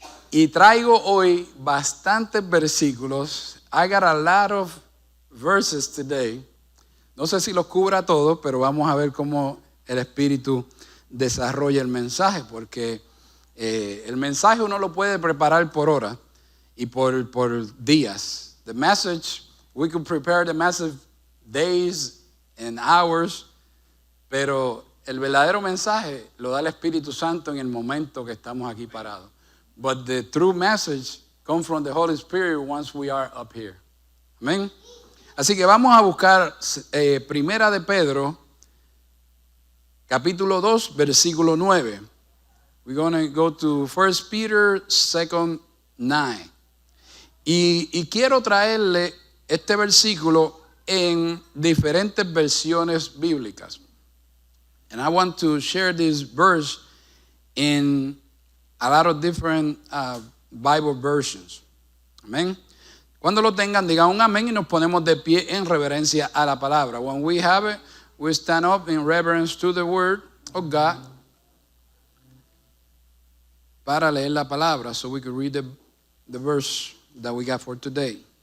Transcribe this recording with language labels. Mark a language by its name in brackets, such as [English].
[Spanish] Y traigo hoy bastantes versículos. [English] I got a lot of verses today. [Spanish] No sé si los cubra todos, pero vamos a ver cómo el Espíritu desarrolla el mensaje, porque el mensaje uno lo puede preparar por hora y por días. [English] The message, we could prepare the message days and hours, [Spanish] pero el verdadero mensaje lo da el Espíritu Santo en el momento que estamos aquí parados. [English] But the true message comes from the Holy Spirit once we are up here. [Spanish] Amén. Así que vamos a buscar Primera de Pedro, capítulo 2, versículo 9. [English] We're going to go to 1 Peter 2:9. [Spanish] Y quiero traerle este versículo en diferentes versiones bíblicas. [English] And I want to share this verse in a lot of different Bible versions. [Spanish] Amén. Cuando lo tengan, digan un amén y nos ponemos de pie en reverencia a la palabra. [English] When we have it, we stand up in reverence to the word of God [Spanish] para leer la palabra, [English] so we can read the verse that we got for today.